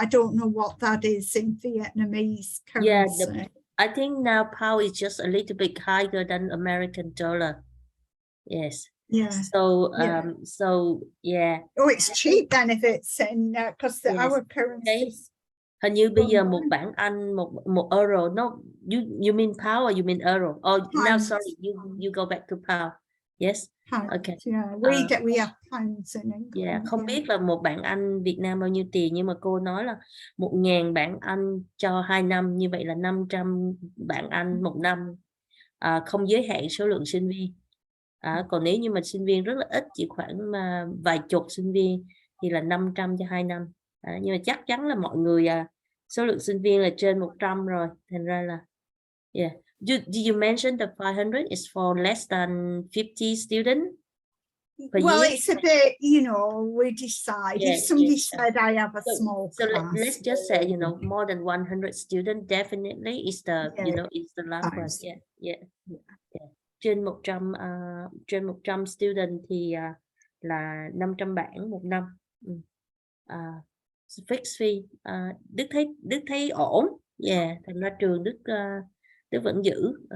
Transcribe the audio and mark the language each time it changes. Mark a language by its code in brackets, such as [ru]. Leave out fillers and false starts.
[en] I don't know what that is in Vietnamese currency. Yeah, I think now pound is just a little bit higher than American dollar. Yes. Yeah. So so yeah. Oh, it's cheap then if it's in because our currency. [vi] Hình như bây giờ một bảng Anh, một euro, [en] no, you mean pound or you mean euro? Oh, now sorry, you go back to pound. Yes. Pounds, Okay. yeah, we have pounds in England. [vi] Yeah, không biết là một bảng Anh Việt Nam bao nhiêu tiền, nhưng mà cô nói là 1.000 bảng Anh cho 2 năm, như vậy là 500 bảng Anh 1 năm, không giới hạn số lượng sinh viên. Còn nếu như mà sinh viên rất là ít, chỉ khoảng vài chục sinh viên thì là 500 cho 2 năm. Nhưng mà chắc chắn là mọi người số lượng sinh viên là trên 100 rồi, thành ra là yeah. [en] Did you mention the 500 is for less than 50 students per well, year? it's a bit, you know, we decide. If somebody said I have a small class. Let's just say, you know, more than 100 students definitely is the, you know, is the last one. Yeah. [vi] Trên 100 student thì là 500 bảng 1 năm. [en] Fixed fee. [vi] Đức thấy ổn. Yeah, thành ra trường Đức vẫn giữ.